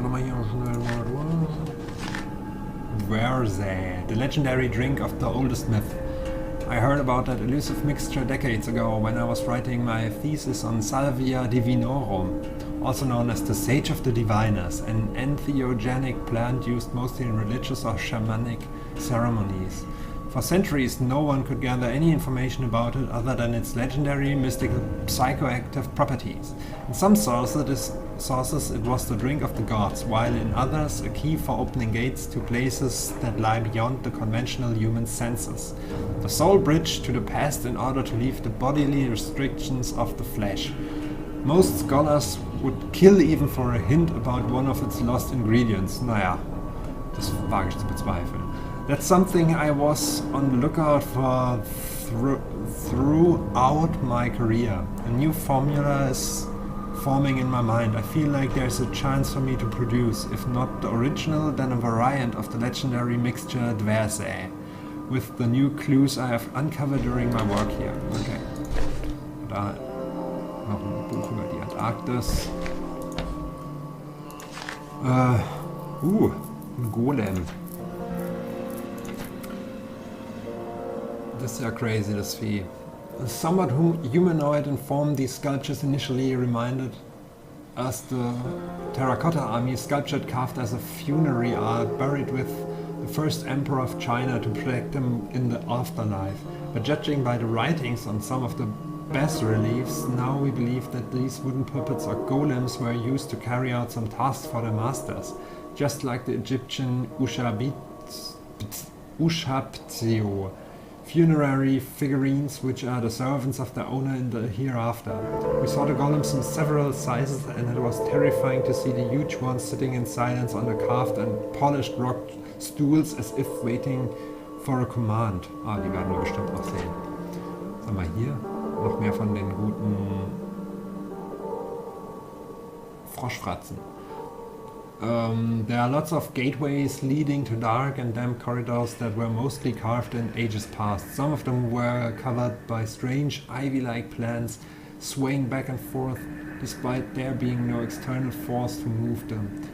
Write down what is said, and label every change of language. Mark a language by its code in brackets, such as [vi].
[de] wir nochmal hier schnell mal durch. [en] Verze, the legendary drink of the oldest myth. I heard about that elusive mixture decades ago when I was writing my thesis on Salvia divinorum, also known as the sage of the diviners, an entheogenic plant used mostly in religious or shamanic ceremonies. For centuries, no one could gather any information about it other than its legendary, mystical, psychoactive properties. In some sources, it was the drink of the gods, while in others, a key for opening gates to places that lie beyond the conventional human senses. The sole bridge to the past in order to leave the bodily restrictions of the flesh. Most scholars would kill even for a hint about one of its lost ingredients. [de] Naja, das wage ich zu bezweifeln. [en] That's something I was on the lookout for throughout my career. A new formula is forming in my mind. I feel like there's a chance for me to produce, if not the original, then a variant of the legendary mixture Dverse, with the new clues I have uncovered during my work here. Okay. [de] Da noch ein Buch über die Antarktis. Ein Golem. Das ist ja crazy, das Vieh. [en] Somewhat humanoid in form, these sculptures initially reminded us the terracotta army sculptured carved as a funerary art buried with the first emperor of China to protect him in the afterlife. But judging by the writings on some of the bas-reliefs, now we believe that these wooden puppets or golems were used to carry out some tasks for their masters, just like the Egyptian Ushabtio. Funerary figurines, which are the servants of the owner in the hereafter. We saw the golems in several sizes, and it was terrifying to see the huge ones sitting in silence on the carved and polished rock stools as if waiting for a command. [de] Ah, die werden wir bestimmt noch sehen. Was haben wir hier? Noch mehr von den guten Froschfratzen. [en] There are lots of gateways leading to dark and damp corridors that were mostly carved in ages past. Some of them were covered by strange ivy-like plants, swaying back and forth despite there being no external force to move them.